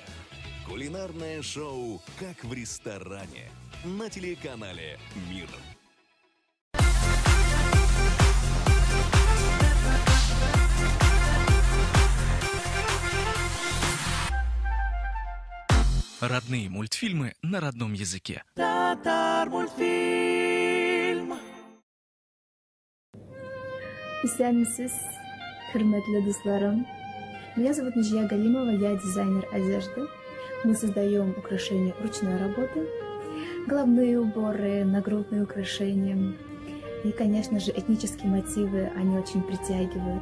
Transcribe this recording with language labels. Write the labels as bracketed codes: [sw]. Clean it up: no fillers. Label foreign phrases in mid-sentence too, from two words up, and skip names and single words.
[ru] Кулинарное шоу «Как в ресторане» на телеканале «Мир». Родные мультфильмы на родном языке. [tt] Татар мультфильм. Исәнмесез, хөрмәтле дусларым. [ru] Меня зовут Нижия Галимова, я дизайнер одежды. Мы создаем украшения ручной работы, головные уборы, нагрудные украшения. И, конечно же, этнические мотивы, они очень притягивают.